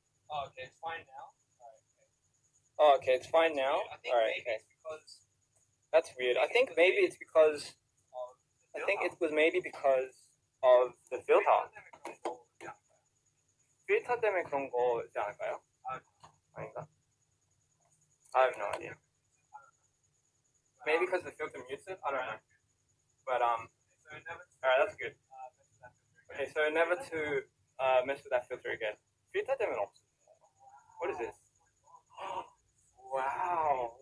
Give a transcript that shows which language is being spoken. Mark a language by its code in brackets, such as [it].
[en] Oh, okay, it's fine now. Oh, okay, it's fine now. All right, okay. That's weird. I think maybe it's because. I think it was maybe because of the filter. [ko] 필터 때문에 그런 거지 않을까요? [en] 아닌가? I have no idea. Maybe because the filter mutes it? I don't know. But alright, that's good. Okay, so never to mess with that filter again. [ko] 필터 때문에 없어. [en] What is this? Wow!